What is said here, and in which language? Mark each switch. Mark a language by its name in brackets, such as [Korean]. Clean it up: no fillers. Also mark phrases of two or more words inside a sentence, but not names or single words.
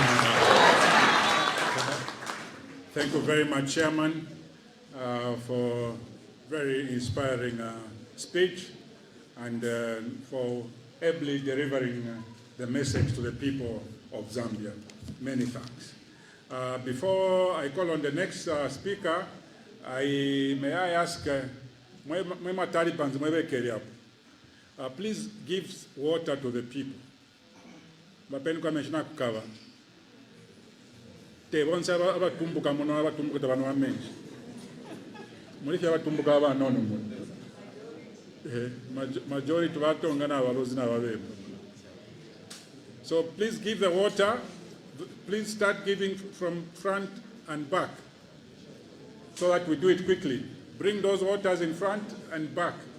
[English] Thank you very much, Chairman, for very inspiring speech and for ably delivering the message to the people of Zambia. Many thanks. Before I call on the next speaker, may I ask, please give water to the people. [Bemba] bapeni kwa meshina kukava te bonse abatumbuka muno abatumbuka bano bamenshi mulifya abatumbuka abanono muno majority batonga n'abalozi n'ababembe. [English] So please give the water. Please start giving from front and back so that we do it quickly. Bring those waters in front and back.